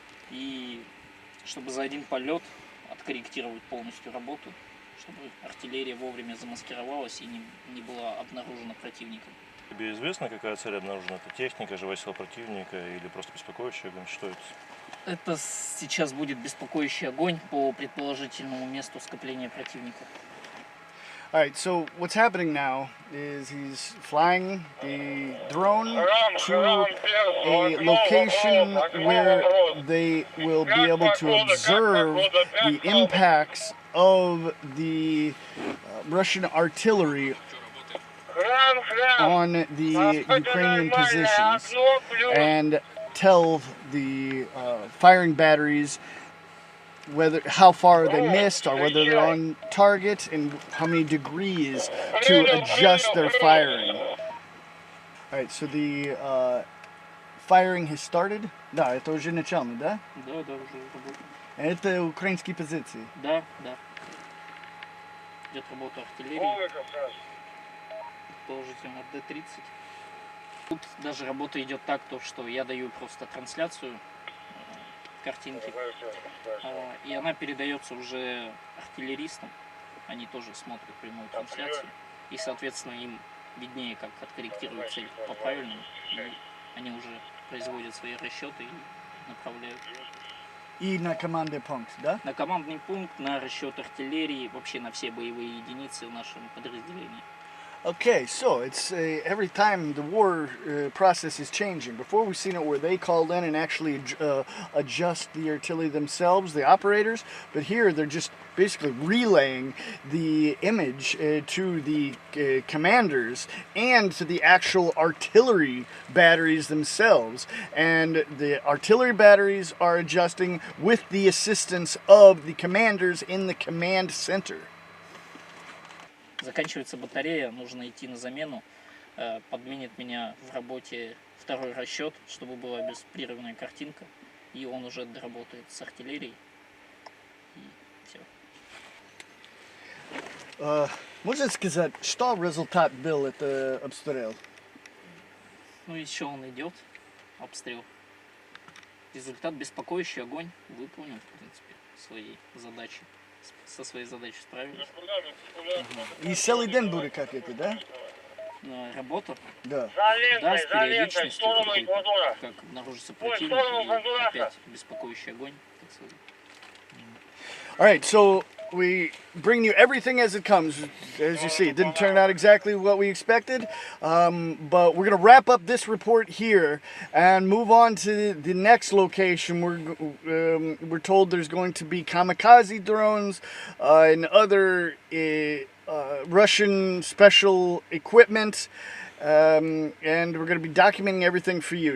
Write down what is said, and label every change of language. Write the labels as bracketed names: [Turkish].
[Russian] И чтобы за один полет откорректировать полностью работу, чтобы артиллерия вовремя замаскировалась и не была обнаружена противником. Тебе известно, какая цель обнаружена? Это техника, живая сила противника или просто беспокоящий огонь? Что это? Это сейчас будет беспокоящий огонь по предположительному месту скопления противника. [English] All right, so what's happening now is he's flying the drone to a location where they will be able to observe the impacts of the Russian artillery on the Ukrainian positions and tell the firing batteries how far they missed or whether they're on target and how many degrees to adjust their firing. Alright, so the firing has started. [Russian] Да, это уже начало, да? Да, уже работает. Это украинские позиции. Да. Идет работа артиллерии. Положительно Д-30. Тут даже работа идет так, что я даю просто трансляцию картинки, и она передается уже артиллеристам. Они тоже смотрят прямую трансляцию, и, соответственно, им виднее, как откорректировать цель по-правильному. И они уже производят свои расчеты и направляют. И на командный пункт, да? На командный пункт, на расчет артиллерии, вообще на все боевые единицы в нашем подразделении. [English] Okay, so it's every time the war process is changing. Before we've seen it where they called in and actually adjust the artillery themselves, the operators, but here they're just basically relaying the image to the commanders and to the actual artillery batteries themselves. And the artillery batteries are adjusting with the assistance of the commanders in the command center. [Russian] Заканчивается батарея, нужно идти на замену. Подменит меня в работе второй расчет, чтобы была беспрерывная картинка. И он уже доработает с артиллерией. И все. Можете сказать, что результат был это обстрел? Ну еще он идет, обстрел. Результат беспокоящий огонь. Выполнил, в принципе, свои задачи. Со своей задачей справились. И целый день будет как это, да? Работа? Да. Да, с периодичностью, как обнаружится противник, и опять беспокоящий огонь. Так сказать. [English] All right, so we bring you everything as it comes. As you see, it didn't turn out exactly what we expected, but we're going to wrap up this report here and move on to the next location. We're told there's going to be kamikaze drones and other Russian special equipment, and we're going to be documenting everything for you.